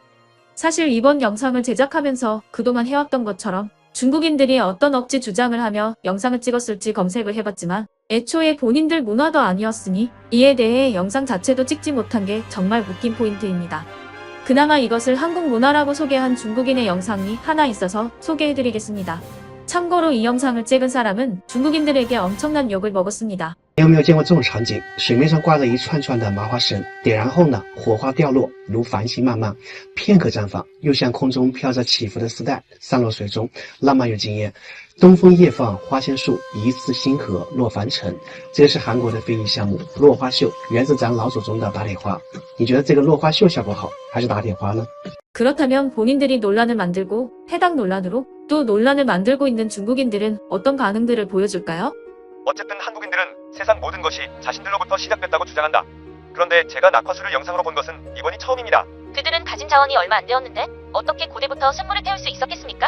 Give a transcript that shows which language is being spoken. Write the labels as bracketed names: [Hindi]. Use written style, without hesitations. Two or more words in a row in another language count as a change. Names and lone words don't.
[Korean] 사실 이번 영상을 제작하면서 그동안 해왔던 것처럼 중국인들이 어떤 억지 주장을 하며 영상을 찍었을지 검색을 해봤지만 애초에 본인들 문화도 아니었으니 이에 대해 영상 자체도 찍지 못한 게 정말 웃긴 포인트입니다. 그나마 이것을 한국 문화라고 소개한 중국인의 영상이 하나 있어서 소개해드리겠습니다. 참고로 이 영상을 찍은 사람은 중국인들에게 엄청난 욕을 먹었습니다. [Chinese] 你有没有见过这种场景？水面上挂着一串串的麻花绳，点燃后呢，火花掉落，如繁星漫漫，片刻绽放，又像空中飘着起伏的丝带，散落水中，浪漫又惊艳。东风夜放花千树，一次星河落凡尘。这是韩国的非遗项目落花秀，源自咱老祖宗的打铁花。你觉得这个落花秀效果好，还是打铁花呢？ [Korean] 그렇다면 본인들이 논란을 만들고 해당 논란으로 또 논란을 만들고 있는 중국인들은 어떤 반응들을 보여줄까요? 어쨌든 한국인들은 세상 모든 것이 자신들로부터 시작됐다고 주장한다. 그런데 제가 낙화수를 영상으로 본 것은 이번이 처음입니다. 그들은 가진 자원이 얼마 안 되었는데 어떻게 고대부터 숭물을 태울 수 있었겠습니까?